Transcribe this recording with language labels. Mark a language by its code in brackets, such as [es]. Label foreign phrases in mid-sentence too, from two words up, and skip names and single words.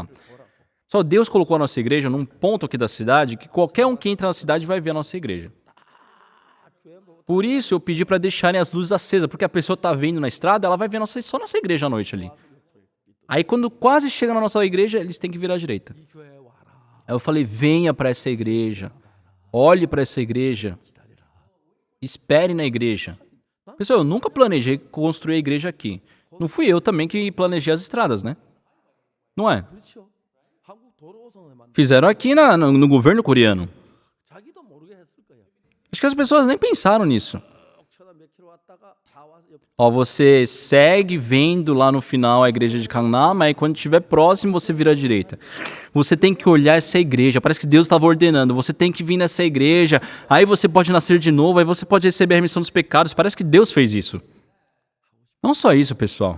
[pt] Só Deus colocou a nossa igreja num ponto aqui da cidade que qualquer um que entra na cidade vai ver a nossa igreja. Por isso eu pedi para deixarem as luzes acesas, porque a pessoa tá vendo na estrada, ela vai ver só nossa igreja à noite ali. Aí quando quase chega na nossa igreja, eles têm que virar à direita. [ko] 이 교회에 와라. [pt] Aí eu falei, venha para essa igreja, olhe para essa igreja, espere na igreja. Pessoal, eu nunca planejei construir a igreja aqui. Não fui eu também que planejei as estradas, né? Não é? [ko] 그렇죠? 한국 도로공사에 만 [pt] Fizeram aqui no governo coreano. [ko] 자기도 모르게 했을 거야. [pt] Acho que as pessoas nem pensaram nisso. [ko] 천안 몇 킬로 왔다가 다 와서 옆 [pt] Ó, você segue vendo lá no final a igreja de Gangnam, aí quando estiver próximo você vira à direita. Você tem que olhar essa igreja, parece que Deus estava ordenando, você tem que vir nessa igreja, aí você pode nascer de novo, aí você pode receber a remissão dos pecados, parece que Deus fez isso. Não só isso, pessoal.